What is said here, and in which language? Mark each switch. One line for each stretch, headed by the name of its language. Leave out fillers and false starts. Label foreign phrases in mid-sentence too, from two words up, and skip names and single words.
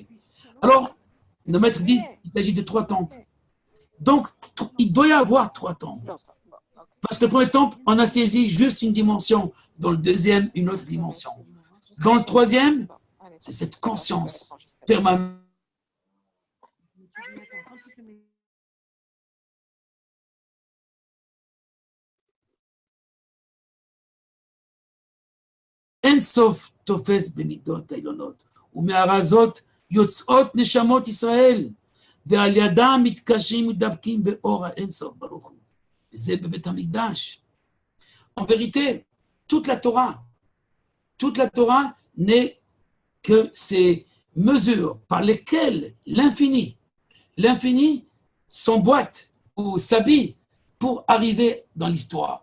French: Alors, nos maîtres disent, il s'agit de 3 temples. Donc, il doit y avoir 3 temples. Parce que le premier temple, on a saisi juste une dimension. Dans le deuxième, une autre dimension. Dans le troisième, c'est cette conscience permanente.
Hebrew: אין סוף תופס במידות העליונות, ומהרזות יוצאות נשמות ישראל, ועל ידם מתקשרים ומדבקים באור האין סוף ברוך הוא. וזה בבית המקדש.
French: En vérité, toute la Torah n'est que ces mesures par lesquelles l'infini s'emboîte ou s'habille pour arriver dans l'histoire.